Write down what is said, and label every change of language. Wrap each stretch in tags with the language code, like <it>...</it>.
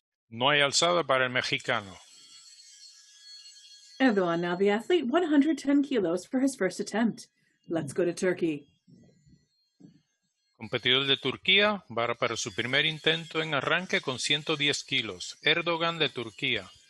<es>No hay alzada para el mexicano.</es> <en>Erdogan, now the athlete, 110 kilos for his first attempt. Let's go to Turkey.</en> <es>Competidor de Turquía va para su primer intento en arranque con 110 kilos. Erdogan de Turquía.</es>